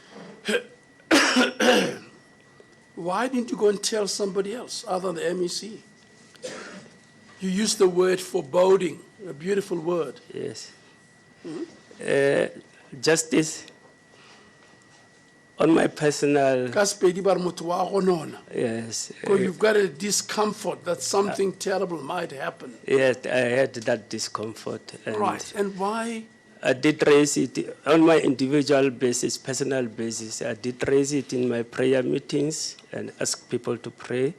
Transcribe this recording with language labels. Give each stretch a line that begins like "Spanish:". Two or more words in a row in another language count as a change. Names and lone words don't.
English: why didn't you go and tell somebody else other than the MEC? You used the word foreboding, a beautiful word. Yes. Justice, on my personal,
Northern Sotho: Ka Sepedi ba re motho wa go nona.
English: yes, Because you've got a discomfort that something terrible might happen. yes, I had that discomfort. And Right, and why? I did raise it on my individual basis, personal basis. I did raise it in my prayer meetings and ask people to pray.